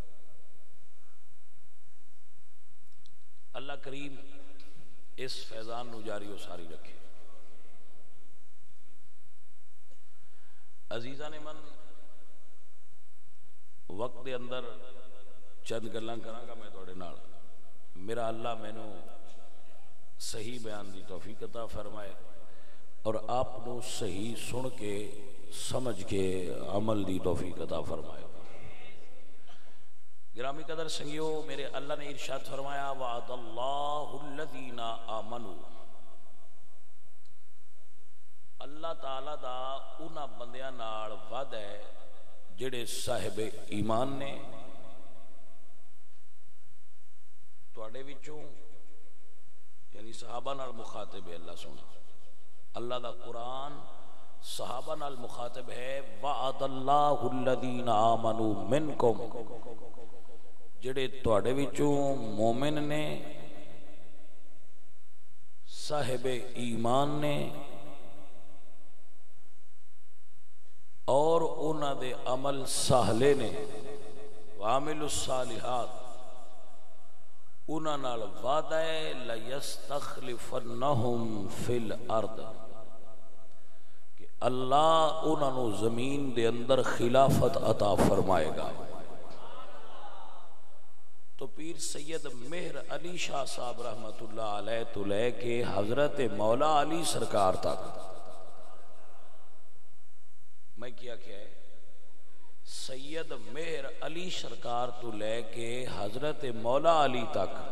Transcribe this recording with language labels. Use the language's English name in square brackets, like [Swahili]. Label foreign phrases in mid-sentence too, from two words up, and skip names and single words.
[Punjabi] اللہ کریم اس فیضان نو جاری و ساری رکھے۔ عزیزان من، وقت دے اندر چند گلاں کراں گا میں تواڈے نال، میرا اللہ مینوں صحیح بیان دی توفیق عطا فرمائے اور آپ نو صحیح سن کے سمجھ کے عمل دی توفیق عطا فرمائے۔ گرامی قدر سنگیو، میرے اللہ نے ارشاد فرمایا [Arabic] وعد اللہ الذین آمنوا، [Punjabi] اللہ تعالیٰ دا انہاں بندیاں نال وعدہ ہے جڑے صاحب ایمان نے۔ تواڈے وچوں یعنی صحابہ نال مخاطب ہے اللہ سونا، اللہ دا قرآن صحابہ نال مخاطب ہے۔ [Arabic] وعد اللہ الذین آمنوا منکم، [Punjabi] جڑے تواڈے وچوں مومن نے، صاحب ایمان نے، اور انہاں دے عمل سہلے نے، [Arabic] وعاملوا الصالحات، [Punjabi] انہاں نال وعدہ ہے [Arabic] لَيَسْتَخْلِفَنَّهُمْ فِي الْأَرْضِ، [Punjabi] کہ اللہ انہاں نو زمین دے اندر خلافت عطا فرمائے گا۔ تو پیر سید مہر علی شاہ صاحب رحمت اللہ علیہ تو لے کے حضرت مولا علی سرکار تک، میں کیا ہے، سید مہر علی سرکار تو لے کے حضرت مولا علی تک